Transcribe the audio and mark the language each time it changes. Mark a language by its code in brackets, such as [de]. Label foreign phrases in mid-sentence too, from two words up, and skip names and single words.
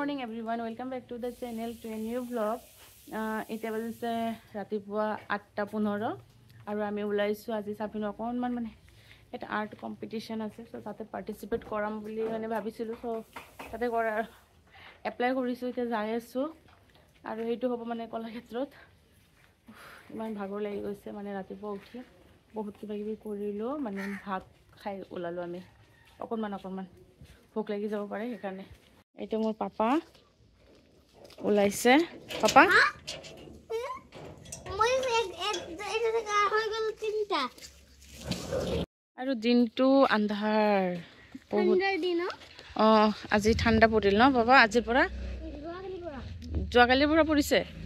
[en] morning everyone, welcome back to the channel to a new vlog. [as] এটা বাজিছে ৰাতিপুৱা 8:15 আৰু আমি ওলাইছোঁ আজি চাপিনো কণমান মানে এটা [en] art competition [as] ase so তাত participate কৰোঁ বুলি মানে ভাবিছিলোঁ so তাত কৰা apply কৰিছোঁ এটা যাই আছোঁ আৰু হেইটো হ'ব মানে কলাক্ষেত্ৰত ইমান ভাগৰ লাগি গৈছে মানে ৰাতিপুৱা উঠি বহুত কিবা কিবি কৰিলোঁ মানে ভাত খাই ওলালোঁ আমি অকণমান ভোক লাগি যাব পাৰে সেইকাৰণে এইটো মোৰ পাপা ওলাইছে পাপা মই এটা হৈ গল তিনটা আৰু দিনটো আন্ধাৰ ঠাণ্ডাৰ দিন আজি ঠাণ্ডা পৰিল ন বাবা আজিৰ পৰা যোৱাকালিৰ পৰা পৰিছে